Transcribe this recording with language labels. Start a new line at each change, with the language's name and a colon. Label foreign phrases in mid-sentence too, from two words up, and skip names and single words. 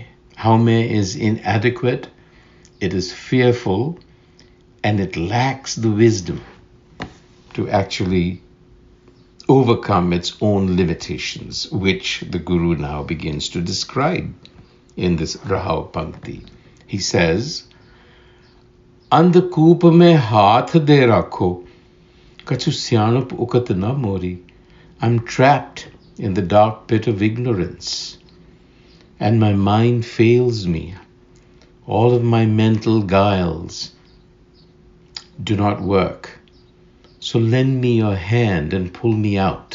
English: Haume is inadequate, it is fearful, and it lacks the wisdom to actually overcome its own limitations, which the Guru now begins to describe in this
Punjabi: ਰਹਾਉ ਪੰਕਤੀ.
English: He says,
Punjabi: ਅੰਧਕੂਪ ਮਹਿ ਹਾਥ ਦੇ ਰਾਖਹੁ ਕਛੂ ਸਿਆਨਪ ਉਕਤਿ ਨ ਮੋਰੀ.
English: I'm trapped in the dark pit of ignorance, and my mind fails me. All of my mental guiles do not work. So lend me your hand and pull me out.